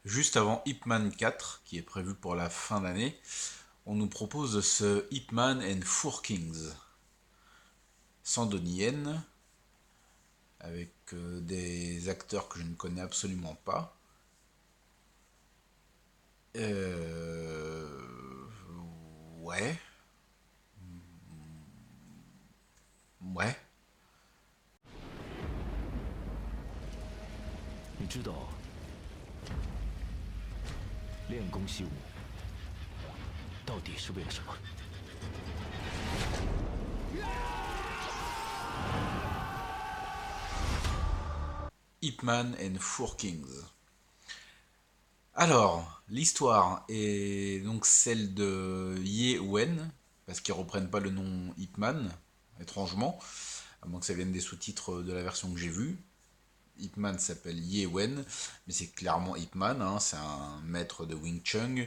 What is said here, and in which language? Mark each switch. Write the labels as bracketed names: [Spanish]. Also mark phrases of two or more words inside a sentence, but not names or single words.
[French] Juste avant Ip Man 4, qui est prévu pour la fin d'année, on nous propose ce Ip Man and Four Kings, sans Donnie Yen, avec des acteurs que je ne connais absolument pas. Euh... Ouais, ouais. [Chinese] 你知道练功习武到底是为了什么？ [French] Ip Man and Four Kings. Alors, l'histoire est donc celle de Ye Wen, parce qu'ils reprennent pas le nom Ip Man, étrangement, à moins que ça vienne des sous-titres de la version que j'ai vue. Ip Man s'appelle Ye Wen, mais c'est clairement Ip Man, hein, c'est un maître de Wing Chun.